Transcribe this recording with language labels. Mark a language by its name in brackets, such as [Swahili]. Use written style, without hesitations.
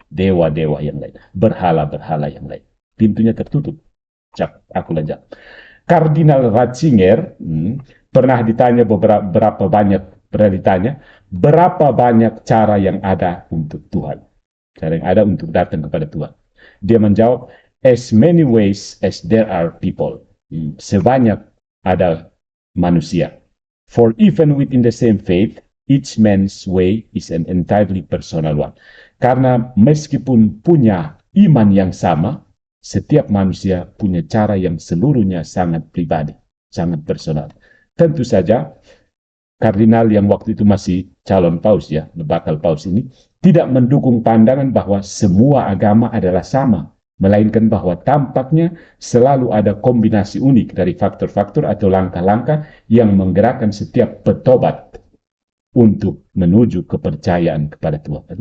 [Indonesian] Dewa-dewa yang lain. Berhala-berhala yang lain. Pintunya tertutup. Aku lanjut. Kardinal Ratzinger pernah ditanya berapa banyak cara yang ada untuk Tuhan. Cara yang ada untuk datang kepada Tuhan. Dia menjawab, [English] as many ways as there are people. [Indonesian] Sebanyak ada manusia. [English] For even within the same faith, Each man's way is an entirely personal one. [Indonesian] Karena meskipun punya iman yang sama, setiap manusia punya cara yang seluruhnya sangat pribadi, sangat personal. Tentu saja, kardinal yang waktu itu masih calon paus ya, bakal paus ini, tidak mendukung pandangan bahwa semua agama adalah sama, melainkan bahwa tampaknya selalu ada kombinasi unik dari faktor-faktor atau langkah-langkah yang menggerakkan setiap petobat untuk menuju kepercayaan kepada Tuhan.